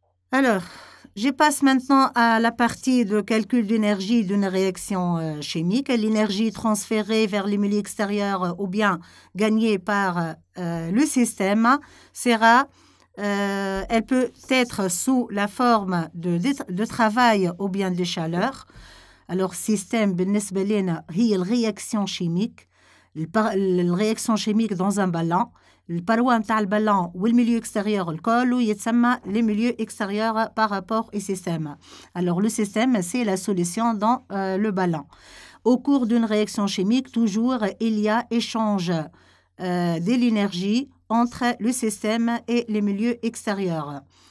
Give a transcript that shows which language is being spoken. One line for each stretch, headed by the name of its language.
French: Alors, je passe maintenant à la partie de calcul d'énergie d'une réaction chimique. L'énergie transférée vers les milieux extérieurs ou bien gagnée par le système sera, elle peut être sous la forme de travail ou bien de chaleur.
Arabic: Alors, système, بالنسبة لنا هي الرياكسيون chimique.
French: الرياكسيون chimique dans un ballon.
Arabic: البروة متاع البالون والميليو
French: extérieur
Arabic: الكل يتسمى
French: les milieux extérieurs par rapport au système. Alors, le système, c'est la solution dans le ballon. Au cours d'une réaction chimique, toujours, il y a échange de l'énergie entre le système et les milieux extérieurs.